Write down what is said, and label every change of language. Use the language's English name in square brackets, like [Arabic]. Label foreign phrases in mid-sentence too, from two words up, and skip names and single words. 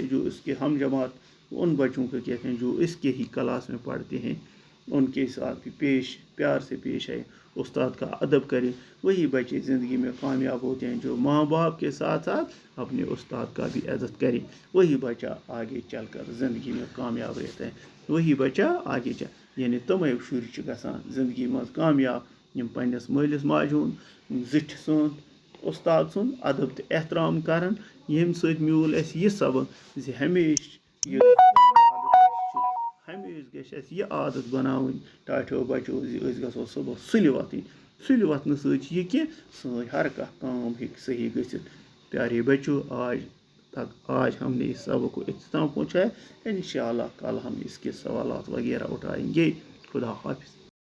[Urdu] جو اس کے ہم جماعت ان بچوں کو کہتے ہیں جو اس کے ہی کلاس میں پڑھتے ہیں, ان کے ساتھ بھی پیار سے پیش آئے, استاد کا ادب کرے. وہی بچے زندگی میں کامیاب ہوتے ہیں جو ماں باپ کے ساتھ ساتھ اپنے استاد کا بھی عزت کرے. وہی بچہ آگے چل کر زندگی میں کامیاب رہتا ہے. وہی بچہ آگے یعنی [Kashmiri] تمے شُرۍ گژھان زندگی منٛز کامیاب یم پننس مٲلِس ماجہِ ہُنٛد, زِٹھِ سُنٛد, استاد سُنٛد ادب تہٕ احترام کران. ییٚمہِ سۭتۍ میوٗل اَسہِ یہِ سبق زِ ہمیشہِ گژھِ اَسہِ یہِ عادت بناوٕنۍ ٹاٹھیو بچو زِ أسۍ گژھو صبح سُلہِ وۄتھٕنۍ. سُلہِ وۄتھنہٕ سۭتۍ چھِ یہِ کہِ سٲنۍ ہر کانٛہہ کٲم ہیٚکہِ صحیح گٔژھِتھ. [Urdu] پیارے بچو آج ہم نے اس سبق کو اختتام پہنچایا. انشاءاللہ کل ہم اس کے سوالات وغیرہ اٹھائیں گے. خدا حافظ.